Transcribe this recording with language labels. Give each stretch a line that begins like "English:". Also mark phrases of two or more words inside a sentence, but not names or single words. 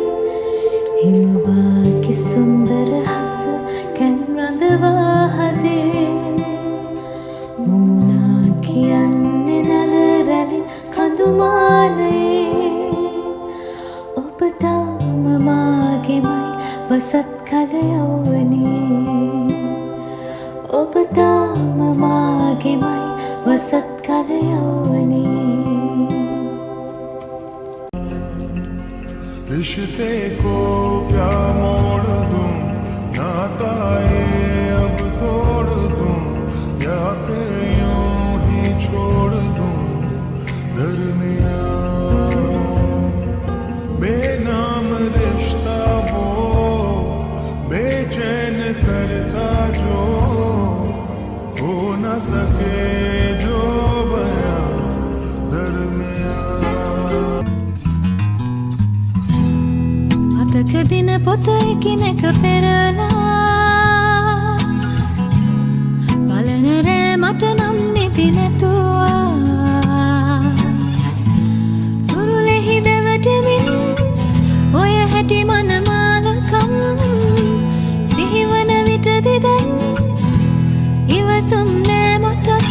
Sinhala: හිමවාකි සුන්දර හස කැන් රඳවා හදේ මුමුණා කියන්නේ නල රැලින් කඳුමානයේ ඔබ තාම මාගෙමයි වසත් කල යවුවනේ ඔබ තාම මාගෙමයි වසත් කල යවුවනේ
Hindi: रिश्ते को क्या मोड़ दूं नाताए अब तोड़ दूं या फिर यूं ही छोड़ दूं दरमियां बेनाम रिश्ता वो बेचैन करता जो हो न सके जो बयां दरमियां
Sinhala: මතක දින පොත එකිනෙක පෙරලා බලන රෑ මට නම් නිදි නැතුවා තුරුලෙහි දෙවටමින් ඔය හැටි මනමාලකම් සිහිවන විටදි දැන් ඉවසුම් නෑ මට